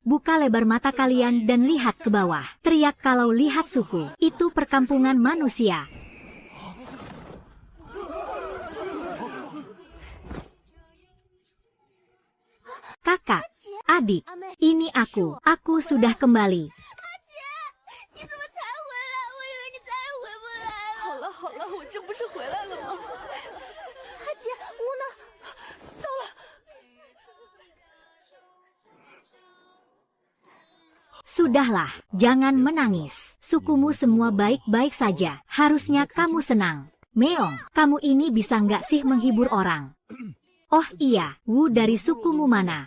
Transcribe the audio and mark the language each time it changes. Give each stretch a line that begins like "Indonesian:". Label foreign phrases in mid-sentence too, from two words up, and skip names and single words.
Indonesian: Buka lebar mata kalian dan lihat ke bawah. Teriak kalau lihat suku. Itu perkampungan manusia. Kakak, adik, ini aku. Aku sudah kembali.
Chinese: 你怎么才回来？我以为你再也回不来了。好了好了，我这不是回来了吗？阿姐，乌呢？糟了！
Indonesian: Sudahlah, jangan menangis. Sukumu semua baik-baik saja. Harusnya kamu senang. Meong, kamu ini bisa nggak sih menghibur orang? Oh iya, Wu dari sukumu mana?